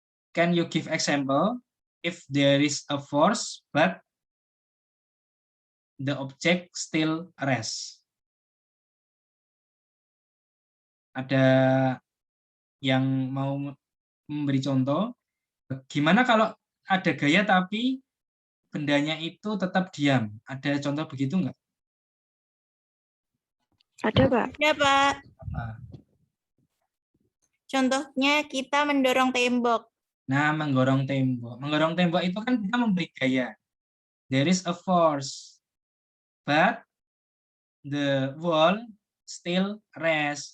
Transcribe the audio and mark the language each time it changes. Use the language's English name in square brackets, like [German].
[English] Can you give example if there is a force but the object still rests? [Indonesian] Ada yang mau memberi contoh? Gimana kalau ada gaya tapi bendanya itu tetap diam? Ada contoh begitu nggak? Ada, Pak. Ada, Pak. Apa? Contohnya kita mendorong tembok. Nah, menggorong tembok. Menggorong tembok itu kan kita memberi gaya. [English] There is a force, but the wall still rests.